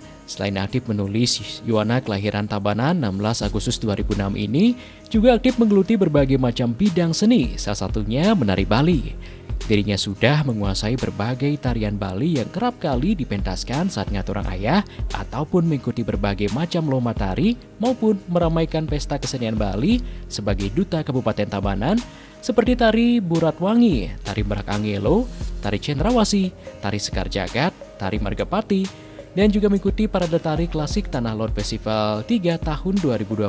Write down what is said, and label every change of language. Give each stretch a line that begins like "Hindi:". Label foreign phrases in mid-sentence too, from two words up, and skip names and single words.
Indonesian: Selain aktif menulis, Yuwana kelahiran Tabanan 16 Agustus 2006 ini juga aktif menggeluti berbagai macam bidang seni, salah satunya menari Bali. Dirinya sudah menguasai berbagai tarian Bali yang kerap kali dipentaskan saat ngatur orang ayah ataupun mengikuti berbagai macam lomba tari maupun meramaikan pesta kesenian Bali sebagai duta Kabupaten Tabanan seperti tari Buratwangi, tari Merak Angelo, tari Cendrawasih, tari Sekar Jagat, tari Margapati, dan juga mengikuti parade tari klasik Tanah Lot Festival 3 tahun 2020.